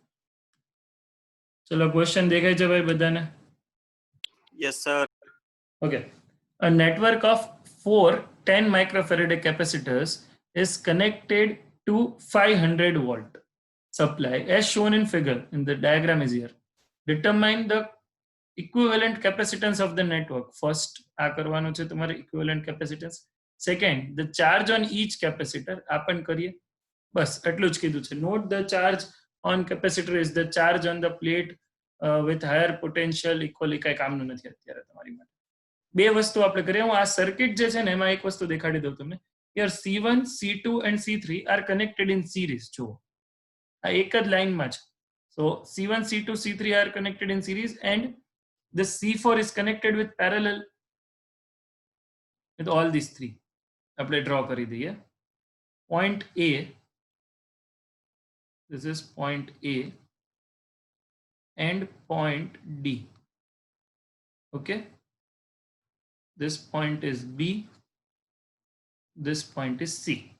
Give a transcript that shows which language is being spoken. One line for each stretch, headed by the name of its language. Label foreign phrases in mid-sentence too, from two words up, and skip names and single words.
Gujarati: ચલો question દેખાય છે ભાઈ બધાને?
English: yes sir. Okay, a network of 4 10 microfarad capacitors is connected to 500 volt supply as shown in figure. In the diagram is here. Determine the equivalent capacitance of the network.
Gujarati: First આ કરવાનું છે તમારે
English: equivalent capacitance. Second, the charge on each capacitor.
Gujarati: આ પણ કરીએ. બસ એટલું જ કીધું છે.
English: Note the charge on capacitor is the charge on the plate with higher potential equally.
Gujarati: કઈ કામનું નથી અત્યારે તમારી માટે. બે વસ્તુ આપણે કરીએ. હું આ સર્કિટ જે છે ને એમાં એક વસ્તુ દેખાડી દઉં તમને.
English: Here C1, C2 and C3 are connected in series.
Gujarati: જુઓ આ એક જ લાઈનમાં છે.
English: So C1, C2, C3 are connected in series and the C4 is connected with parallel with all these three.
Gujarati: આપણે draw કરી દઈએ.
English: Point A, this is point A and point D. Okay, this point is B, this point is C.